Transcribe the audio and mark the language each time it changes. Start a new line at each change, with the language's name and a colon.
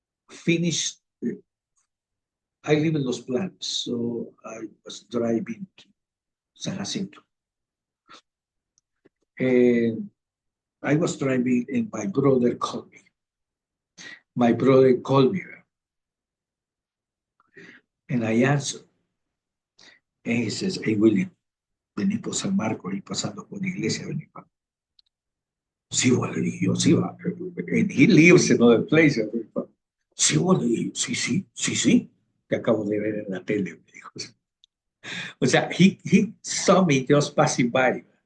English: Finished, I live in Los Planes, so I was driving to San Jacinto. And I was driving and my brother called me. My brother called me and I answered. And he says, hey,
Spanish: William, vení por San Marcos y pasando por la iglesia, vení pa. Sí, vos le dije yo, sí, va.
English: And he lives in other place.
Spanish: Sí, vos le dije, sí, sí, sí, sí. Te acabo de ver en la tele, me dijo. O sea,
English: he saw me just passing by.